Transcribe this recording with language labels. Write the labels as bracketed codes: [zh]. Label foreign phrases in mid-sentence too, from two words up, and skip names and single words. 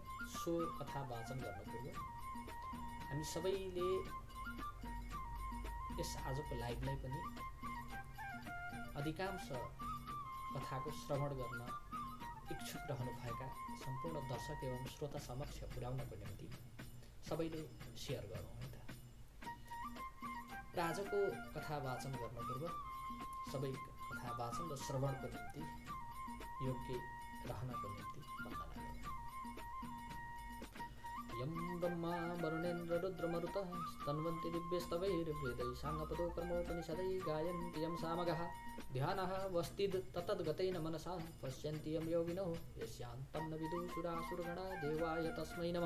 [ne] सो कथा वाचन गर्नु पूर्व हामी सबैले यस आजको लाइभलाई पनि अधिकांश कथाको श्रवण गर्न इच्छुक रहनुभएका सम्पूर्ण दर्शक एवं श्रोता समक्ष पुर्याउनको निम्ति सबैले सेयर गरौँ है त। र आजको कथा वाचन गर्न पूर्व सबै कथा वाचन र श्रवणको निम्ति योग्य रहनको निम्ति वन्दना गरौँ। [sa] यं ब्रह्मा वरुणेन्द्र रुद्रमरुतः स्तन्वन्ति दिव्यस्तवैर्वेदैः साङ्गपदोकर्मोपनिषदैः गायन्ति यं सामगाः ध्यानः वस्तिद् ततद्गतेन मनसा पश्यन्ति यं योगिनो यस्यान्तं न विदुषुरासुरगणा देवाय तस्मै नमः।